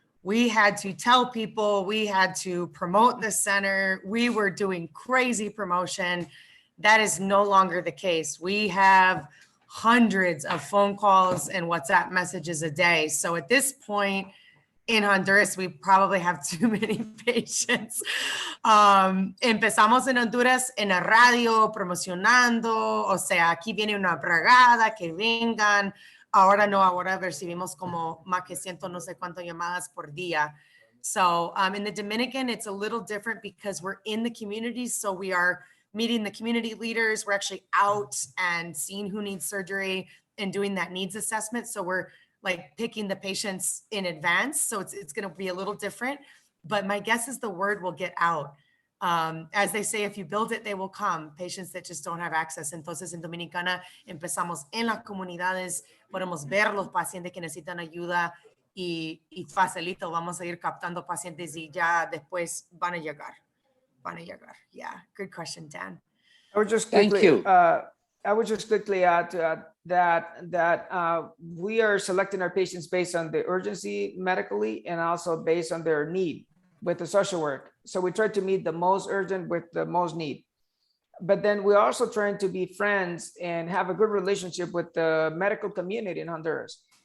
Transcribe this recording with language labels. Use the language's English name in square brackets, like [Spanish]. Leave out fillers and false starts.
[English] We had to tell people, we had to promote the center. We were doing crazy promotion. That is no longer the case. We have hundreds of phone calls and WhatsApp messages a day. So at this point in Honduras, we probably have too many patients. [Spanish] Empezamos en Honduras en la radio, promocionando, o sea, aquí viene una brigada, que vengan. Ahora no, ahora recibimos como más que ciento no sé cuántas llamadas por día. [English] So in the Dominican, it's a little different because we're in the communities. So we are meeting the community leaders. We're actually out and seeing who needs surgery and doing that needs assessment. So we're like picking the patients in advance. So it's going to be a little different, but my guess is the word will get out. As they say, if you build it, they will come. Patients that just don't have access. [Spanish] Entonces en Dominicana empezamos en las comunidades, podemos ver los pacientes que necesitan ayuda y facilito, vamos a ir captando pacientes y ya después van a llegar. [English] Yeah, good question, Dan. I would just Thank you. I would just quickly add to that we are selecting our patients based on the urgency medically and also based on their need with the social work. So we try to meet the most urgent with the most need. But then we're also trying to be friends and have a good relationship with the medical community in Honduras.